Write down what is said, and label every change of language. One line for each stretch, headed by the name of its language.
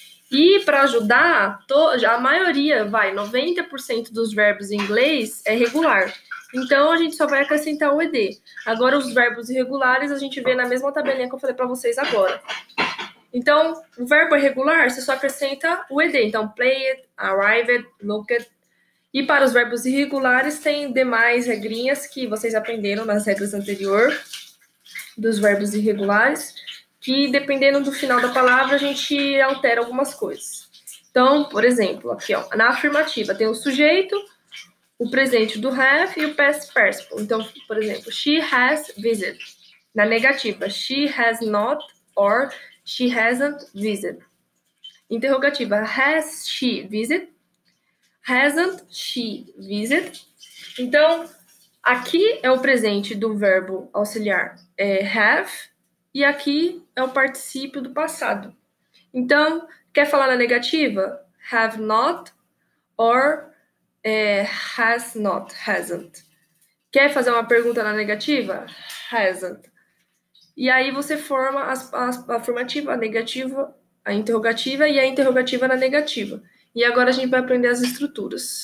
Portuguese: E para ajudar, a maioria, 90% dos verbos em inglês é regular. Então, a gente só vai acrescentar o ed. Agora, os verbos irregulares, a gente vê na mesma tabelinha que eu falei para vocês agora. Então, o verbo irregular, você só acrescenta o ed. Então, played, arrived, looked. E para os verbos irregulares, tem demais regrinhas que vocês aprenderam nas regras anteriores dos verbos irregulares, que dependendo do final da palavra, a gente altera algumas coisas. Então, por exemplo, aqui, ó, na afirmativa tem o sujeito, o presente do have e o past participle. Então, por exemplo,
English: she has visited.
Portuguese: Na negativa,
English: she has not or she hasn't visited. Interrogativa, has she visited? Hasn't she visited?
Portuguese: Então, aqui é o presente do verbo auxiliar have, e aqui é o particípio do passado. Então, quer falar na negativa?
English: Have not or has not, hasn't.
Portuguese: Quer fazer uma pergunta na negativa? Hasn't. E aí você forma a afirmativa, a negativa, a interrogativa e a interrogativa na negativa. E agora a gente vai aprender as estruturas.